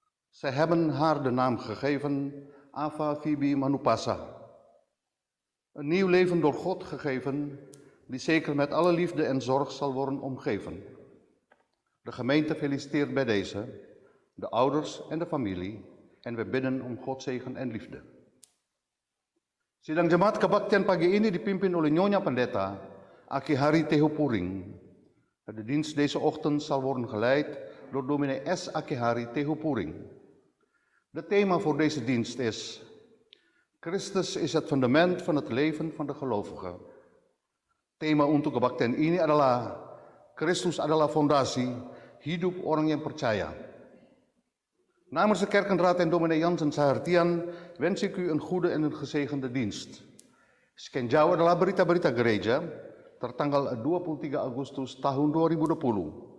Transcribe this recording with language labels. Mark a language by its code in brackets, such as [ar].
[nl] Zij hebben haar de naam gegeven Ava Phoebe Manupasa. Een nieuw leven door God gegeven, die zeker met alle liefde en zorg zal worden omgeven. De gemeente feliciteert bij deze, de ouders en de familie, en we bidden om Gods zegen en liefde. [id] Sidang Jemaat Kebaktian pagi ini dipimpin oleh Nyonya Pendeta Akihari Tehupuring. [nl] De dienst deze ochtend zal worden geleid door dominee S. Akihari Tehupuring. Het thema voor deze dienst is: Christus is het fundament van het leven van de gelovige. [id] Tema untuk kebaktian ini adalah Kristus adalah fondasi hidup orang yang percaya. [nl] Namens de kerkenraad en dominee Jansen Sahartian wens ik u een goede en een gezegende dienst. [id] Sekian jauh adalah berita-berita gereja tertanggal 23 Agustus tahun 2020.